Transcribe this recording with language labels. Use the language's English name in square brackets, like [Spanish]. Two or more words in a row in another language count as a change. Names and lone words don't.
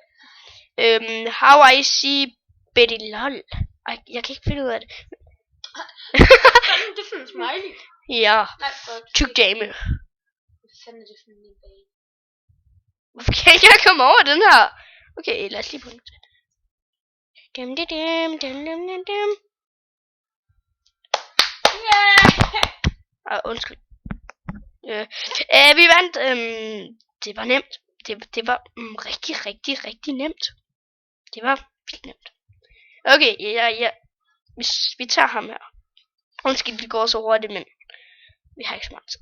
[English] How I see Betty LOL. [Danish] Jeg kan ikke finde ud af det. Hvad er det for en smiley? Ja, Nej, godt. tyk dame. Hvad fanden er det for en bane? Hvorfor kan jeg ikke komme over den her? Okay, lad os lige prøve det. Dim, dim, dim, dim, dim, dim, dim. Yeah! Undskyld. Vi vandt. Det var nemt. Det var rigtig nemt. Det var vildt nemt. Okay, ja. Vi tager ham her. Undskyld, det går så hurtigt, men vi har ikke så meget tid.